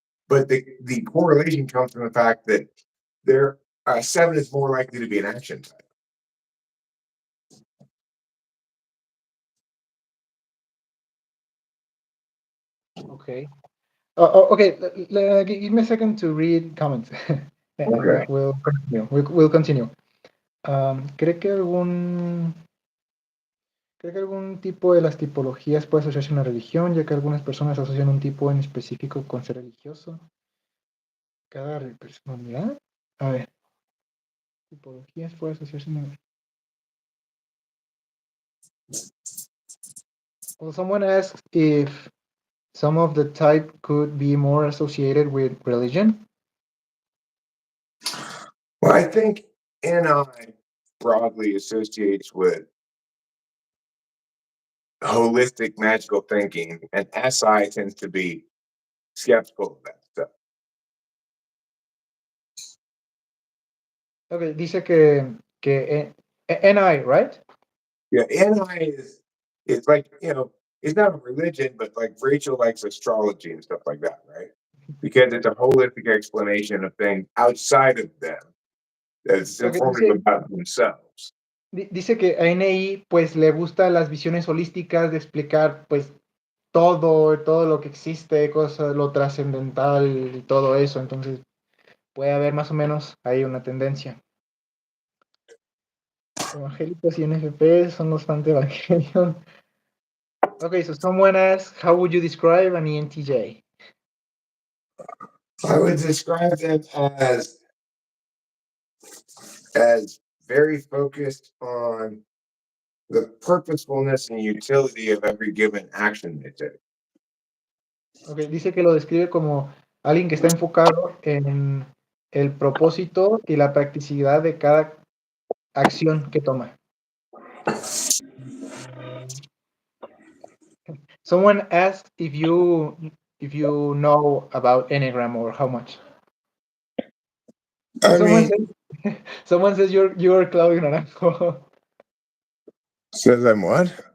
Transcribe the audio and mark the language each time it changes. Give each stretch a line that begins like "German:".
English: But the correlation comes from the fact that their 7 is more likely to be an action type. Okay. Okay. Give me a second to read comments. Okay. We'll continue. We'll continue.
Spanish: ¿Cree que algún tipo de las tipologías puede asociarse a una religión, ya que algunas personas asocian un tipo en específico con ser religioso? Cada personalidad. A ver. Tipologías puede asociarse a una.
English: Well, someone asks if some of the type could be more associated with religion. Well, I think NI broadly associates with holistic magical thinking, and SI tends to be skeptical of that stuff.
Spanish: Okay, dice que NI, right?
English: Yeah, NI is it's like, it's not a religion, but like Rachel likes astrology and stuff like that, right? Because it's a holistic explanation of things outside of them that's Okay, informative about themselves.
Spanish: dice que a NI pues le gustan las visiones holísticas de explicar pues todo lo que existe, cosas, lo trascendental y todo eso, entonces puede haber más o menos ahí una tendencia. Evangélicos y NFP son los fans de Evangelion.
English: Okay, so someone asks, how would you describe an ENTJ? I would describe them as very focused on the purposefulness and utility of every given action they take.
Spanish: Okay, dice que lo describe como alguien que está enfocado en el propósito y la practicidad de cada acción que toma.
English: Someone asked if you know about Enneagram or how much. I Someone mean, says someone says you're Claudio Naranjo. says I'm what?